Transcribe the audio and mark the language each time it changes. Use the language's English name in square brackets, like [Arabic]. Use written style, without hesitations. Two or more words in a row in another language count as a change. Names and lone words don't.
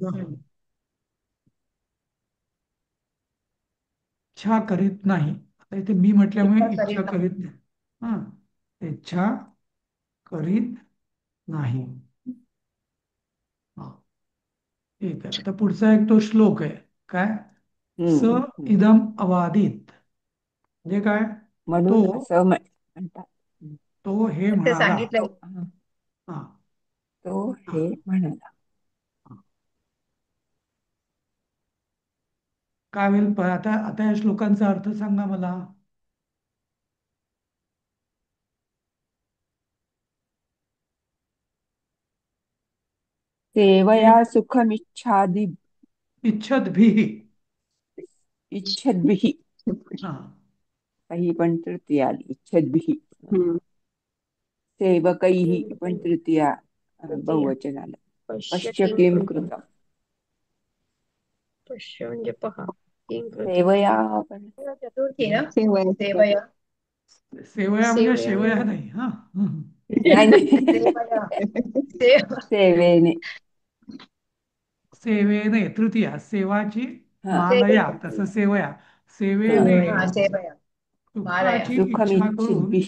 [Marathi] सुद्धा इच्छा करीत नाही. आता इथे मी म्हटल्यामुळे इच्छा इच्छा करीत नाही. करीत नाही. हा इच्छा करीत नाही. हा, ठीक आहे. आता पुढचा एक तो श्लोक आहे काय. स हम्म. [Sanskrit] इदम अवादित [Marathi] म्हणजे काय. तो म्हणून असं म्हणतात. तो हे ते म्हणाला. सांगितलं. हा, हा तो हा हे म्हणाला. हा. काय होईल आता आता या श्लोकांचा अर्थ सांगा मला. [Sanskrit] सेवया [Marathi] ते [Sanskrit] सुखमिच्छादि इच्छत भी. इच्छद्भिः. [Marathi] हा काही पण तृतीया आली इच्छद्भिः. हम्म. सेवकैः पण तृतीया तृतीय बहुवचन आलं. [Sanskrit] पश्य पश्य किं किम कृतं. कृतम. [Marathi] पश्य म्हणजे पहा [Sanskrit] किं कृतं. [Marathi] सेवया पण चतुर्थी ना. [Sanskrit] सेवया सेवया सेवया म्हणजे सेवया शेवया [Marathi] म्हणजे नाही हा. हं. नाही नाही [Sanskrit] सेवया सेव [Marathi] सेवेने. सेवेने तृतीया सेवाची हा [Sanskrit] मालया [Marathi] सेवेने तसं सेवया हा सेवेने [Sanskrit] हा सेवया मालया [Marathi] सुखाची इच्छा करून [Sanskrit] सुखमिच्छिद्भिः.